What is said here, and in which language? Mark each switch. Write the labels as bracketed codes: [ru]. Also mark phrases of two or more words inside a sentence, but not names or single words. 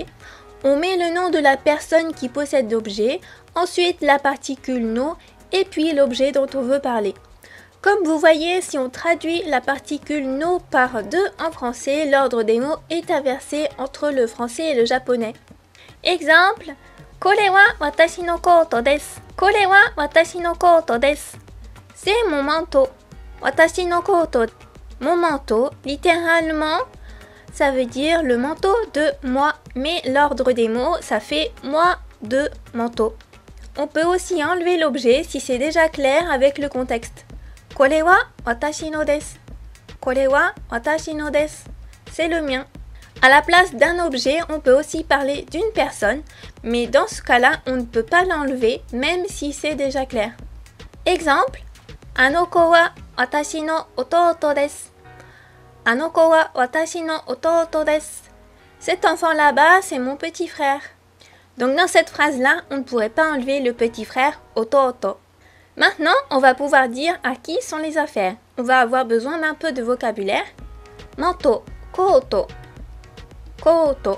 [fr] On met le nom de la personne qui possède l'objet, ensuite la particule no et puis l'objet dont on veut parler. Comme vous voyez, si on traduit la particule no par de en français, l'ordre des mots est inversé entre le français et le japonais. Exemple, [ja] これは私のコートです. これは私のコートです. [fr] C'est mon manteau. [ja] 私のコート. [fr] Mon manteau, littéralement, ça veut dire le manteau de moi, mais l'ordre des mots, ça fait moi de manteau. On peut aussi enlever l'objet si c'est déjà clair avec le contexte. [ja] これは私のです. これは私のです. [fr] C'est le mien. À la place d'un objet, on peut aussi parler d'une personne, mais dans ce cas-là, on ne peut pas l'enlever, même si c'est déjà clair. Exemple, [ja] あの子は私の弟です. あの子は私の弟です. [fr] Cet enfant là-bas, c'est mon petit frère. Donc dans cette phrase-là, on ne pourrait pas enlever le petit frère ototo. Maintenant, on va pouvoir dire à qui sont les affaires. On va avoir besoin d'un peu de vocabulaire. Manteau, [ja] コート、コート.